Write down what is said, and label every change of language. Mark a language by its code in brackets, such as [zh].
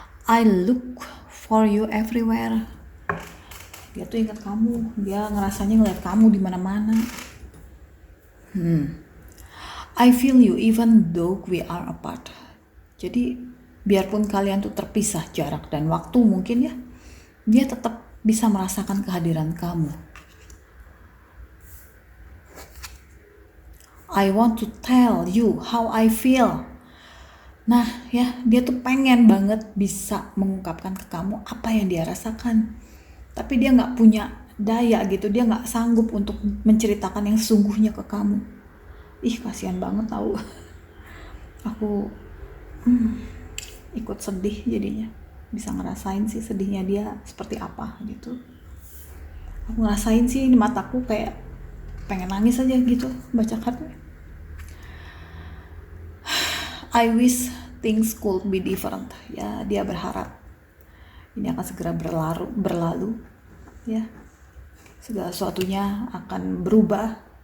[en] I look for you everywhere. [id] Dia tuh ingat kamu, dia ngerasanya ngeliat kamu di mana-mana. [en] I feel you even though we are apart. [id] Jadi biarpun kalian tuh terpisah jarak dan waktu mungkin ya, dia tetap bisa merasakan kehadiran kamu. [en] I want to tell you how I feel. [id] Nah ya, dia tuh pengen banget bisa mengungkapkan ke kamu apa yang dia rasakan, tapi dia gak punya daya gitu, dia gak sanggup untuk menceritakan yang sesungguhnya ke kamu. Ih, kasihan banget tahu. Aku ikut sedih jadinya, bisa ngerasain sih sedihnya dia seperti apa gitu. Aku ngerasain sih di mataku kayak pengen nangis aja gitu baca kartunya. [en] I wish things could be different. [id] Ya, dia berharap ini akan segera berlalu. Ya, segala sesuatunya akan berubah.